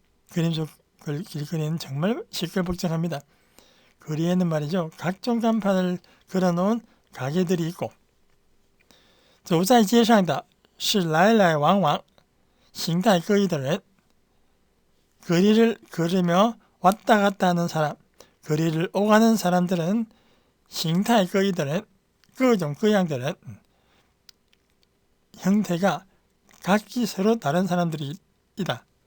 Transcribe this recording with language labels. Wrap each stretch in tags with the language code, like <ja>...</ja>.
<ko>그림 속 길거리는 정말 시끌벅적합니다. 거리에는 말이죠, 각종 간판을 걸어놓은 가게들이 있고,</ko> <zh>走在街上的是来来往往,形态各异的人.</zh> <ko>거리를 걸으며 왔다 갔다 하는 사람, 거리를 오가는 사람들은</ko> <zh>形态各异的人, 各种各样的人,</zh> <ko>형태가 각기 서로 다른 사람들이다.</ko>